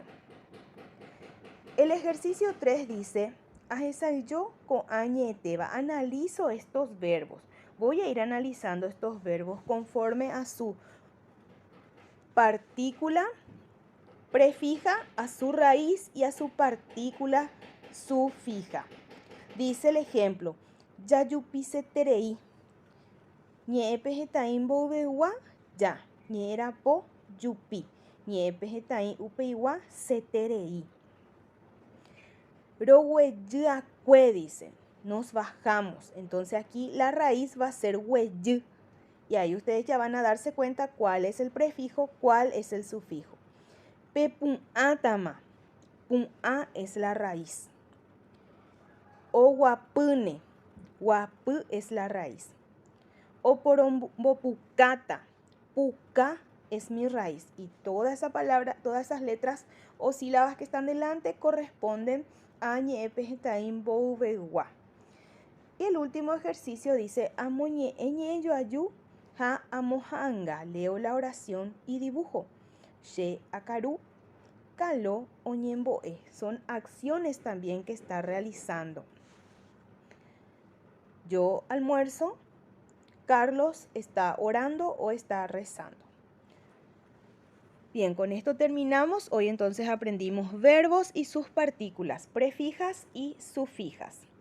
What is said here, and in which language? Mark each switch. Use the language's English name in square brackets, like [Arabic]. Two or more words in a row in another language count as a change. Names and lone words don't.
[Spanish] El ejercicio 3 dice, yo con añeteba. Analizo estos verbos. Voy a ir analizando estos verbos conforme a su partícula prefija, a su raíz y a su partícula sufija. Dice el ejemplo, [Guarani] yayupise terei. Ñe'epe hetã'i mboyvegua ja. Ñe'ẽrapo jupi. Ñe'ẽpe hetã'i upeigua seterei. Roguejy'akue, [Spanish] dice. Nos bajamos. Entonces aquí la raíz va a ser hueyy. Y ahí ustedes ya van a darse cuenta cuál es el prefijo, cuál es el sufijo. Pepun'átama. Pun'a es la raíz. O guapune. Guapy es la raíz. O porombopucata. Puca es mi raíz. Y toda esa palabra, todas esas letras o sílabas que están delante corresponden a [Guarani] ñe'epe hetã'i mboyvegua. [Spanish] Y el último ejercicio dice, [Guarani] amoñe'ẽ joaju ha amoha'ãnga. [Spanish] Leo la oración y dibujo. [Guarani] Che akaru, kalo oñembo'e. [Spanish] Son acciones también que está realizando. Yo almuerzo, Carlos está orando o está rezando. Bien, con esto terminamos. Hoy entonces aprendimos verbos y sus partículas, prefijas y sufijas.